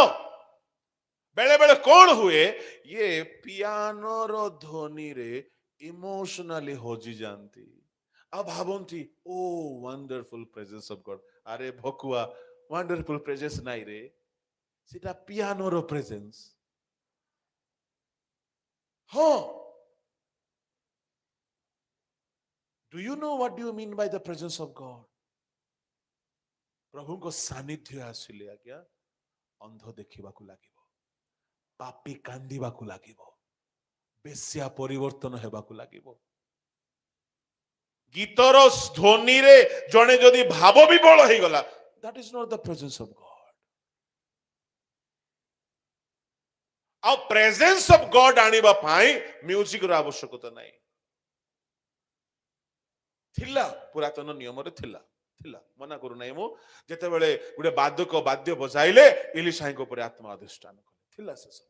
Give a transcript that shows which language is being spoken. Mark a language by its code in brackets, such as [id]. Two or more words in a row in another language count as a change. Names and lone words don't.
[or] ବେଳେ ବେଳେ କଣ ହୁଏ, ଇଏ ପିଆନୋର ଧ୍ୱନିରେ ଇମୋସନାଲି ହଜି ଯାଆନ୍ତି ଆଉ ଭାବନ୍ତି, ଓ [en] wonderful presence of God. [or] ଆରେ ଭକୁଆ, [en] wonderful presence [or] ନାଇଁ ରେ, ସେଟା ପିଆନୋର ପ୍ରେଜେନ୍ସ। ହଁ, [en] do you know what do you mean by the presence of God? [or] ପ୍ରଭୁଙ୍କ ସାନ୍ନିଧ୍ୟ ଆସିଲେ ଆଜ୍ଞା, ଅନ୍ଧ ଦେଖିବାକୁ ଲାଗିବ, ପାପୀ କାନ୍ଦିବାକୁ ଲାଗିବ, ବେଶ୍ୟା ପରିବର୍ତ୍ତନ ହେବାକୁ ଲାଗିବ। ଗୀତର ଧ୍ୱନିରେ ଜଣେ ଯଦି ଭାବ ବିବଳ ହେଇଗଲା, [en] that is not the presence of God. [or] ଆଉ [en] presence of God [or] ଆଣିବା ପାଇଁ ମ୍ୟୁଜିକର ଆବଶ୍ୟକତା ନାହିଁ। ଥିଲା, ପୁରାତନ ନିୟମରେ ଥିଲା, ମନା କରୁନାହିଁ ମୁଁ। ଯେତେବେଳେ ଗୋଟେ ବାଦ୍ୟ ବଜାଇଲେ ଇଲିଶାଙ୍କ ଉପରେ ଆତ୍ମା ଅଧିଷ୍ଠାନ କଲେ, ଥିଲା ସେ ସବୁ।